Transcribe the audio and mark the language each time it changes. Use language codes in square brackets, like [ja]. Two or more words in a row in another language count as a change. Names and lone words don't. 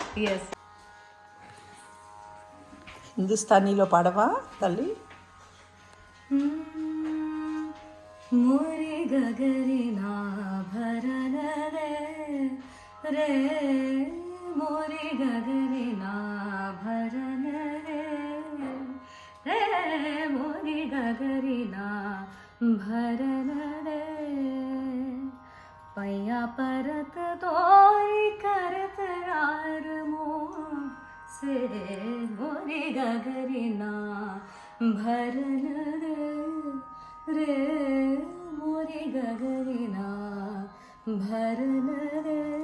[en] Yes. [te] హిందుస్థానీలో పాడవా తల్లి? [hi] मोरे गगरी ना भरन रे रे, मोरे गगरी ना भरन रे रे, मोरे गगरी ना भरन रे, पैया परत तोरी करत यार मोह से, मोरी गगरी ना भरन रे रे, मोरी गगरी ना भरन रे,